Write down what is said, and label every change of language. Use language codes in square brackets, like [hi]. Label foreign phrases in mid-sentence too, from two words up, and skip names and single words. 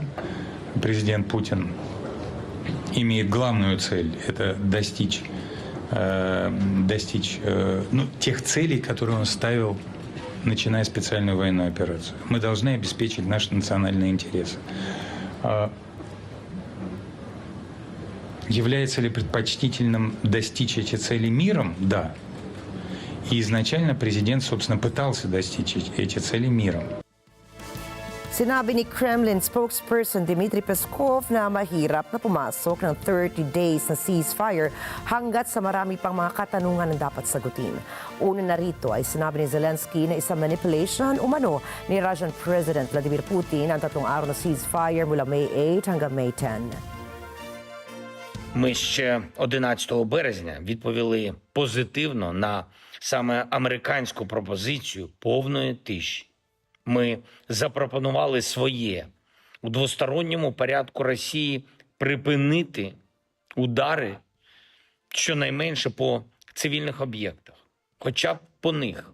[ru] Президент Путин имеет главную цель – это достичь тех целей, которые он ставил, начиная специальную военную операцию. Мы должны обеспечить наши национальные интересы. Является ли предпочтительным достичь эти цели миром? Да. И изначально президент, собственно, пытался достичь эти цели миром. [tl] Sinabi ni Kremlin spokesperson Dmitry Peskov na mahirap na pumasok ng 30 days na ceasefire hanggat sa marami pang mga katanungan na dapat sagutin. Una narito ay sinabi ni Zelensky na isang manipulation umano ni Russian President Vladimir Putin ang 3 araw na ceasefire mula May 8 hanggang May 10. [uk] Ми ще 11 березня відповіли позитивно на саме американську пропозицію повної тиші. Ми запропонували своє у двосторонньому порядку Росії припинити удари щонайменше по цивільних об'єктах, хоча б по них.